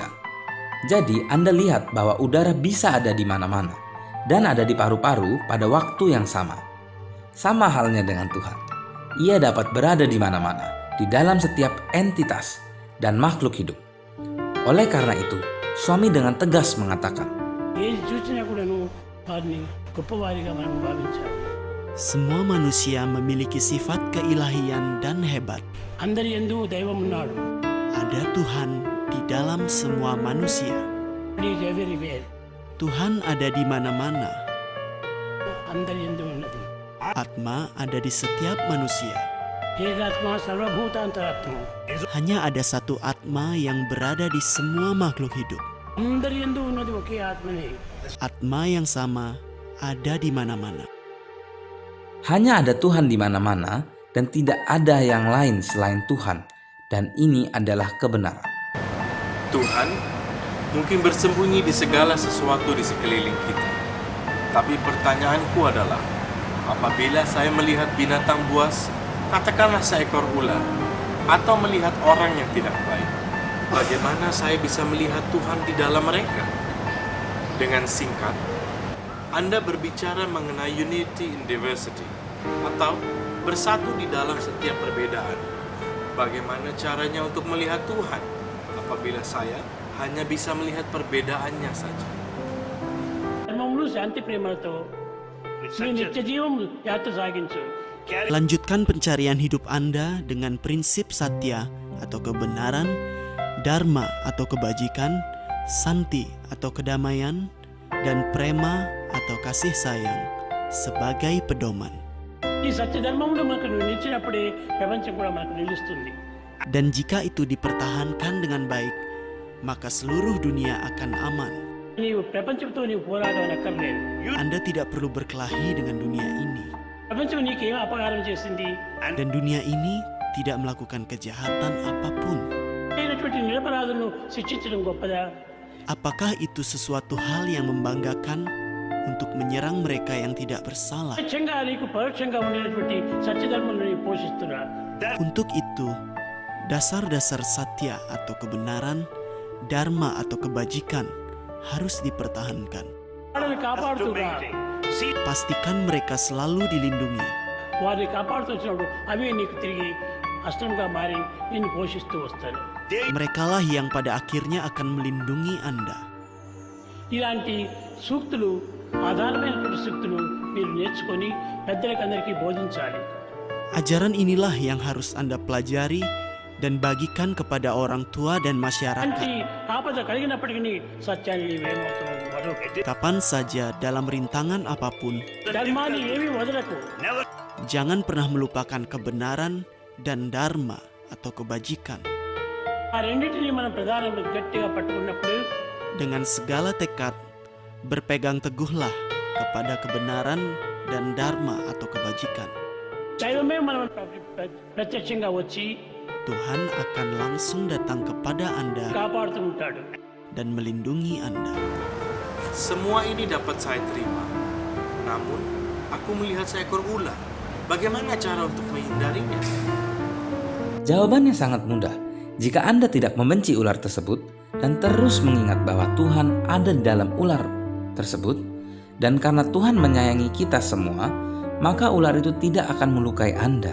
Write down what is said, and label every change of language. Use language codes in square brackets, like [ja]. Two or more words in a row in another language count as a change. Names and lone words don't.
[id] Jadi, Anda lihat bahwa udara bisa ada di mana-mana, dan ada di paru-paru pada waktu yang sama. Sama halnya dengan Tuhan. Ia dapat berada di mana-mana, di dalam setiap entitas dan makhluk hidup. Oleh karena itu, suami dengan tegas mengatakan, [te] ఏది చూసినా కూడాను వారిని గొప్పవారిగా మనం భావించాలి. [id] Semua manusia memiliki sifat keilahian dan hebat. [te] అందరి యందు దైవం ఉన్నాడు. [id] Ada Tuhan di dalam semua manusia. [en] He is everywhere. [id] Tuhan ada di mana-mana. [te] అందరి యందు ఉన్నది. [id] Atma ada di setiap manusia. [te] ఏకాత్మ సర్వభూతాంతరాత్మ. [id] Hanya ada satu Atma yang berada di semua makhluk hidup. [te] అందరి యందు ఉన్నది ఒకే ఆత్మనే. [id] Atma yang sama ada di mana-mana. hanya ada Tuhan di mana-mana dan tidak ada yang lain selain Tuhan, dan ini adalah kebenaran. Tuhan mungkin bersembunyi di segala sesuatu di sekeliling kita. Tapi pertanyaanku adalah, apabila saya melihat binatang buas, katakanlah seekor ular, atau melihat orang yang tidak baik, bagaimana saya bisa melihat Tuhan di dalam mereka? Dengan singkat, Anda berbicara mengenai [en] unity in diversity [id] atau bersatu di dalam setiap perbedaan. Bagaimana caranya untuk melihat Tuhan apabila saya hanya bisa melihat perbedaannya saja? [te] ధర్మములు శాంతి ప్రేమలతో నీ నిత్య జీవం యాత్ర సాగించు. [id] Lanjutkan pencarian hidup Anda dengan prinsip satya atau kebenaran, dharma atau kebajikan, santi atau kedamaian, dan prema atau kasih sayang sebagai pedoman. [te] ఈ సత్య ధర్మములు మనకు నిలిచినప్పుడే ప్రపంచం కూడా మనకు నిలుస్తుంది. [id] Dan jika itu dipertahankan dengan baik, maka seluruh dunia akan aman. [te] నీవు ప్రపంచంతో నీవు పోరాడడం అక్కర్లేదు. [id] Anda tidak perlu berkelahi dengan dunia ini. [te] ప్రపంచం నీకేం అపకారం చేసింది? [id] Dan dunia ini tidak melakukan kejahatan apapun. [te] అయినటువంటి నిరపరాధులను శిక్షించడం గొప్పదా? [id] Apakah itu sesuatu hal yang membanggakan untuk menyerang mereka yang tidak bersalah? [te] ప్రత్యక్షంగా నీకు పరోక్షంగా ఉండేటువంటి సత్యధర్మలను నీవు పోషిస్తున్నా. [id] Untuk itu, dasar-dasar satya atau kebenaran, dharma atau kebajikan harus dipertahankan. [te] వాళ్ళని కాపాడుతున్నా. [id] Pastikan mereka selalu dilindungi. [te] వారిని కాపాడుతూ వచ్చినప్పుడు అవే నీకు తిరిగి అస్త్రంగా మారి నిన్ను పోషిస్తూ వస్తాను. [id] Merekalah yang pada akhirnya akan melindungi Anda. [te] ఇలాంటి సూక్తులు ఆధారమైనటువంటి సూక్తులు మీరు నేర్చుకొని పెద్దలకు అందరికీ బోధించాలి. [id] Ajaran inilah yang harus Anda pelajari dan bagikan kepada orang tua dan [te] అలాంటి [id] masyarakat. [te] ఆపద కలిగినప్పటికీ సత్యాన్ని నీవేమాత్రం వదలకు. [id] Kapan saja dalam rintangan apapun, [te] ధర్మాన్ని ఏమీ వదలకు. [id] jangan pernah melupakan kebenaran dan dharma atau kebajikan. [te] ఆ రెండింటినీ మనం ప్రధానంగా గట్టిగా పట్టుకున్నప్పుడు [id] Dengan segala tekad, berpegang teguhlah kepada kebenaran dan dharma atau kebajikan. [te] దైవమే మనం ప్రత్యక్షంగా వచ్చి [id] Tuhan akan langsung datang kepada Anda [te] కాపాడుతూ ఉంటాడు. [id] dan melindungi Anda. Semua ini dapat saya terima. Namun, aku melihat seekor ular. Bagaimana cara untuk menghindarinya? Jawabannya sangat mudah. Jika Anda tidak membenci ular tersebut dan terus mengingat bahwa Tuhan ada di dalam ular tersebut, dan karena Tuhan menyayangi kita semua, maka ular itu tidak akan melukai Anda.